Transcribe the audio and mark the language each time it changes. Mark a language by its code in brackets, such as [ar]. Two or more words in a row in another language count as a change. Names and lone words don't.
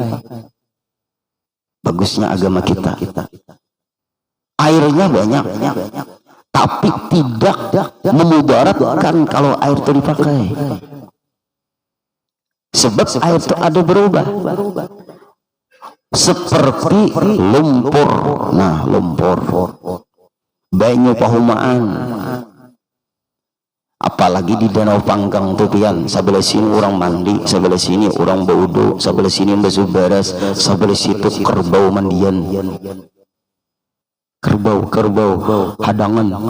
[id] Bagusnya agama kita, airnya banyak tapi tidak memudaratkan kalau air itu dipakai. Sebab air itu ada berubah, seperti lumpur. [bjn] Nah, lumpur banyu pahumaan, apalagi di Danau Panggang tuh pian, sebelah sini orang mandi, sebelah sini orang baudu, sebelah sini basuh beres, sebelah situ kerbau mandian, kerbau hadangan.